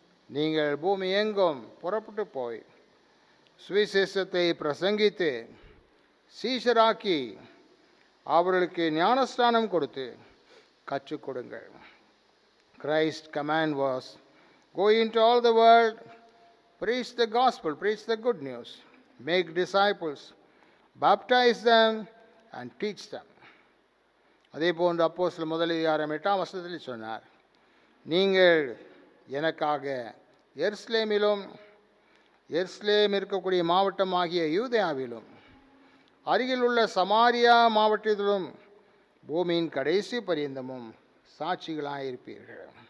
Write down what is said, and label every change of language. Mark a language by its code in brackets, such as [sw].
[ta] நீங்கள் பூமி எங்கும் புறப்பட்டு போய் சுவிசேஷத்தை பிரசங்கித்து சீஷராக்கி அவர்களுக்கு ஞானஸ்தானம் கொடுத்து கற்றுக் கொடுங்கள். [en] Christ's command was, go into all the world, preach the gospel, preach the good news, make disciples, baptize them and teach them. [ta] அதே போன்று அப்போஸ்தலர் முதல் அதிகாரம் 8ஆம் வசனத்தில் சொன்னார், நீங்கள் எனக்காக எருசலேமிலும் எருசலேம் இருக்கக்கூடிய மாவட்டமாகிய யூதேயாவிலும் அருகில் உள்ள சமாரியா மாவட்டத்திலும் பூமியின் கடைசி பரியந்தமும் சாட்சிகளாயிருப்பீர்கள்.